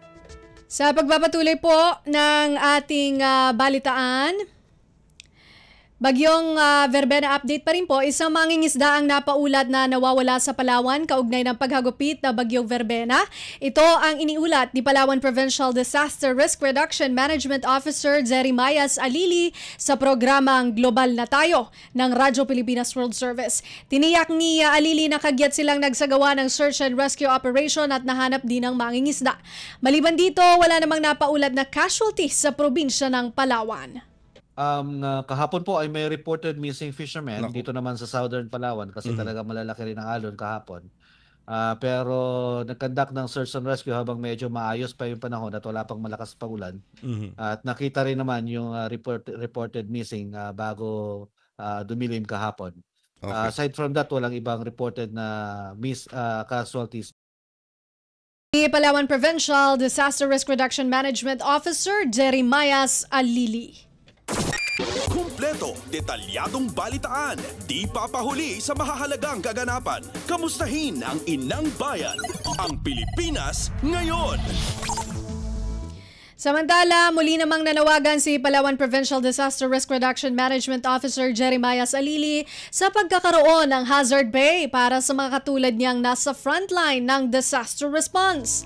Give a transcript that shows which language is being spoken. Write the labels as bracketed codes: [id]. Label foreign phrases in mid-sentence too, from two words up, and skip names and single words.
[tl] Sa pagpapatuloy po ng ating balitaan, Bagyong verbena update pa rin po, isang mangingisda ang napaulat na nawawala sa Palawan kaugnay ng paghagupit na bagyong verbena. Ito ang iniulat ni Palawan Provincial Disaster Risk Reduction Management Officer Jeremias Alili sa programang Global na Tayo ng Radyo Pilipinas World Service. Tiniyak ni Alili na kagyat silang nagsagawa ng [en] search and rescue operation [tl] at nahanap din ng mangingisda. Maliban dito, wala namang napaulat na casualties sa probinsya ng Palawan. Kahapon po ay may [en] reported missing fishermen [tl] dito naman sa Southern Palawan kasi talaga malalaki rin ang alon kahapon. Pero nag-conduct ng [en] search and rescue [tl] habang medyo maayos pa yung panahon at wala pang malakas pa ulan. At nakita rin naman yung [en] reported missing [tl] bago dumilim kahapon. [en] Aside from that, [tl] walang ibang reported na casualties. Palawan Provincial Disaster Risk Reduction Management Officer Jeremias Alili. Kumpleto, detalyadong balitaan, di papahuli sa mahahalagang kaganapan. Kamustahin ang inang bayan, ang Pilipinas ngayon. Samantala, muli namang nanawagan si Palawan Provincial Disaster Risk Reduction Management Officer Jeremias Alili sa pagkakaroon ng [en] hazard pay [tl] para sa mga katulad niyang nasa frontline ng [en] disaster response.